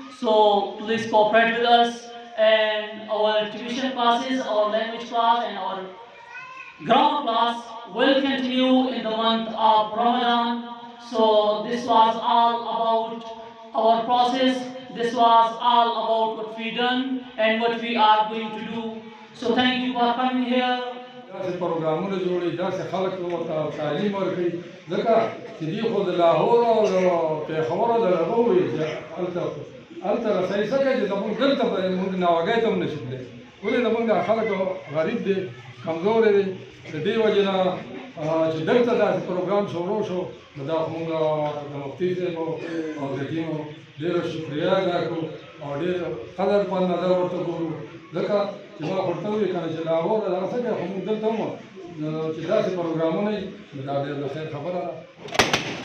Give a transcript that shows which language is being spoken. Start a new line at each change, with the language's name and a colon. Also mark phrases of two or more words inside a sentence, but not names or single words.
English: So please cooperate with us, and our tuition classes, our language class, and our grammar class will continue in the month of Ramadan. So this was all about our process. This was all about what we done and what we are going to do. So thank you for coming here.
Pashto: داسې پروګرامونه جوړي، داسې خلک ورته تعلیم ورکوي، ځکه چې دوی خو د لاهور او د پېښور او د هغه وایي چې هلته رسایي څه کوي چې زموږ دلته به موږ ناوګۍ ته هم نشي تللی. ولې زموږ دا خلک غریب دي، کمزوري دي، د دې وجې نه چې دلته داسې پروګرام شروع شو، نو دا خو موږ د مفتي صاحب او د ټیمو ډېره شکریه ادا کړو او ډېر قدر په نظر ورته ګورو، ځکه چې ما ورته وویل که نه چې لاهور دغه څه کوي، خو موږ دلته هم چې داسې پروګرامونه وي، نو دا ډېر د خیر خبره ده.